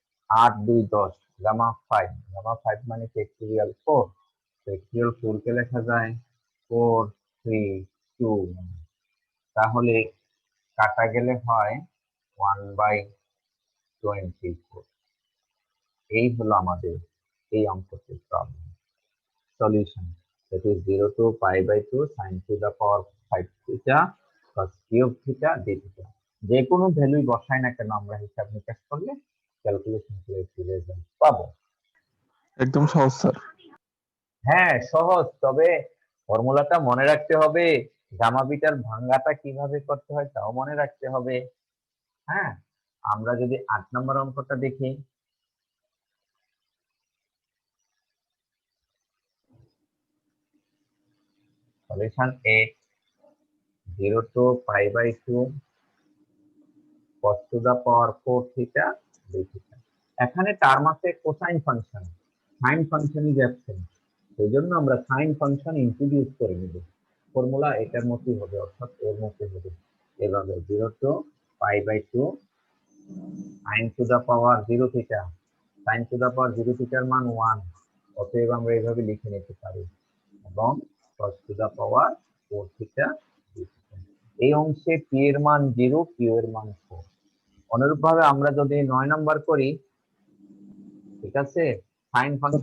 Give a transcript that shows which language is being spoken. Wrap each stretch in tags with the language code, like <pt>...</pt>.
<bn>8, 2, 10, gamma 5, gamma 5 মানে factorial 4, factorial 4 কে লেখা যায় 4, 3, 2, তাহলে কাটা গেলে হয় 1/24। এই হলো আমাদের এই অঙ্কটির problem solution,</bn> <en>that is 0 to pi by 2 sin to the power 5 theta cos cube theta d theta।</en> <bn>যে কোনো ভ্যালুই বসাই না কেন আমরা হিসাব নিকাশ করলে ক্যালকুলেশন করে একটি রেজাল্ট পাবো। একদম সহজ স্যার। হ্যাঁ সহজ, তবে ফর্মুলাটা মনে রাখতে হবে, গামা বিটার ভাঙ্গাটা কিভাবে করতে হয় তাও মনে রাখতে হবে। হ্যাঁ, আমরা যদি 8 নম্বর অঙ্কটা দেখি,</bn> <en>Solution এ 0 to pi by 2 cos to the power 4 theta d theta।</en> <bn>এখানে টার্ম আছে cosine function, sine function is absent, সেই জন্য আমরা সাইন ফাংশন ইন্ট্রোডিউস করে নিব। ফর্মুলা এটার মতই হবে, অর্থাৎ এর মতই হবে, এভাবে</bn> <en>0 to pi by 2 sin to the power 0 theta,</en> <bn>sin to the power 0 theta এর মান 1, অতএব আমরা এইভাবে লিখে নিতে পারি, এবং</bn> <en>cos to the power 4 theta d theta।</en> <bn>এই অংশে p এর মান 0, q এর মান 4। অনুরূপভাবে আমরা যদি 9 নাম্বার করি, ঠিক আছে, সাইন ফাংশন</bn>